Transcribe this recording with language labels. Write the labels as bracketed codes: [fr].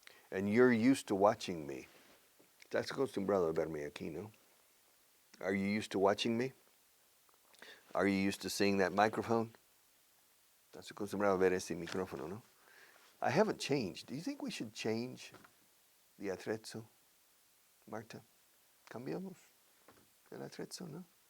[en] And you're used to watching me. [es] Estás acostumbrado a verme aquí, ¿no? [en] Are you used to watching me? Are you used to seeing that microphone? [es] Estás acostumbrado a ver este micrófono, ¿no? [en] I haven't changed. Do you think we should change the attrezzo, Marta? [es] Cambiamos el attrezzo, ¿no?